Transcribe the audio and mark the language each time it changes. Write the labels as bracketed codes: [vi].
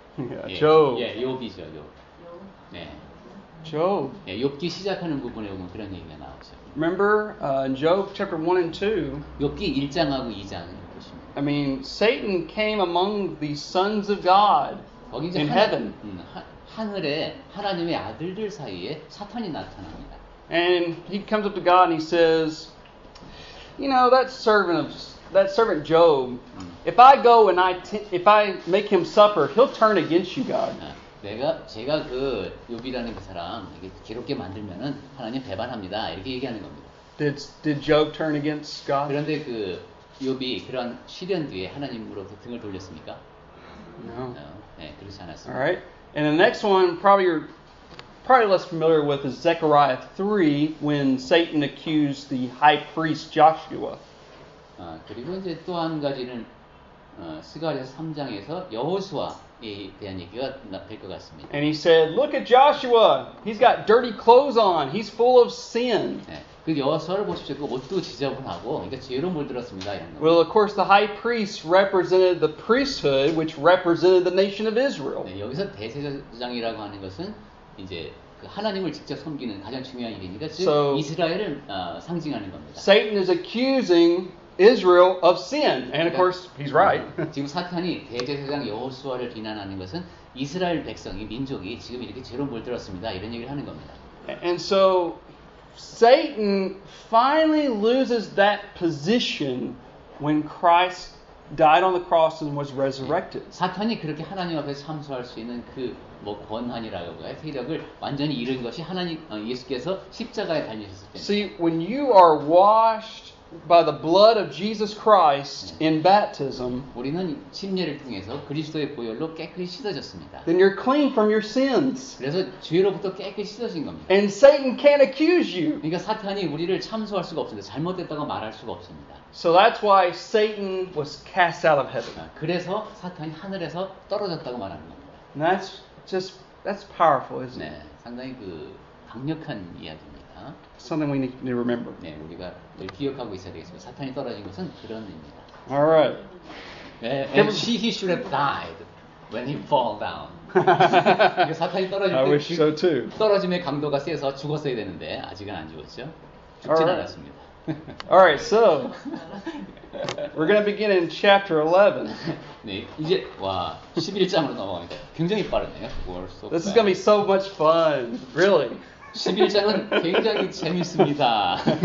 [en] Yeah, Job. [ko] 예, 욥이죠, 욥. 네. [en] Job. [ko] 예, 욥기 시작하는 부분에 보면 그런 얘기가 나오죠. [en] Remember in Job chapter 1 and 2, [ko] 욥기 1장하고 2장을 보시면 [en] I mean, Satan came among the sons of God [ko] 거기 이제 [en] in heaven. [ko] 하늘에 하나님의 아들들 사이에 사탄이 나타납니다. [en] And he comes up to God and he says, you know, that servant Job, if I go and if I make him suffer, he'll turn against you, God. [ko] 제가 그 욥이라는 그 사람 이렇게 괴롭게 만들면은 하나님 배반합니다. 이렇게 얘기하는 겁니다. [en] Did Job turn against God? [ko] 그런데 그 욥이 그런 시련 뒤에 하나님으로부터 등을 돌렸습니까? [en] No. [ko] 네, 그렇지 않았습니다. [en] All right. And the next one, you're probably less familiar with, is Zechariah 3, when Satan accused the high priest Joshua. [ko] 그리고 이제 또 한 가지는 스가랴서 3장에서 여호수아에 대한 얘기가 될 것 같습니다. [en] And he said, "Look at Joshua. He's got dirty clothes on. He's full of sin." [ko] 네, 그 여호수아를 보십시오. 그 옷도 지저분하고, 그러니까 죄로 물들었습니다. 이런 거. [en] Well, of course, the high priest represented the priesthood, which represented the nation of Israel. [ko] 네, 여기서 대제사장이라고 하는 것은 이제 그 하나님을 직접 섬기는 가장 중요한 일이니까 즉 이스라엘을 상징하는 겁니다. [en] Satan is accusing Israel of sin, and of course, he's right. [ko] 지금 사탄이 대제사장 여호수아를 비난하는 것은 이스라엘 백성이 민족이 지금 이렇게 죄로 물들었습니다. 이런 얘기를 하는 겁니다. [en] And so Satan finally loses that position when Christ died on the cross and was resurrected. [ko] 사탄이 그렇게 하나님 앞에서 참소할 수 있는 그 뭐 권한이라고 해요. 세력을 완전히 잃은 것이 하나님 예수께서 십자가에 달리셨을 때. [en] See, when you are washed by the blood of Jesus Christ in baptism, [ko] 우리는 침례를 통해서 그리스도의 보혈로 깨끗이 씻어졌습니다. [en] then you're clean from your sins. [ko] 그래서 죄로부터 깨끗이 씻어진 겁니다. [en] And Satan can't accuse you. [ko] 그러니까 사탄이 우리를 참소할 수가 없습니다. 잘못됐다고 말할 수가 없습니다. [en] So that's why Satan was cast out of heaven. [ko] 그래서 사탄이 하늘에서 떨어졌다고 말하는 겁니다. [en] And that's powerful, isn't it? [ko] 네, 상당히 그 강력한 이야기입니다. [en] Something we need to remember. [ko] 네, 우리가 늘 기억하고 있어야 되겠습니다. 사탄이 떨어진 것은 그런 의미입니다. [en] All right. And he should have died when he fall down. [ko] 사탄이 떨어질 [en] I [ko] 때 [en] wish so too. [ko] 떨어짐의 강도가 세서 죽었어야 되는데 아직은 안 죽었죠. 죽진 않았습니다. [en] All right, so we're going to begin in chapter 11. [ko] 네, 이제 와 11장으로 넘어가니까 굉장히 빠르네요. [en] This is going to be so much fun, really. [ko] 11장은 굉장히 재밌습니다.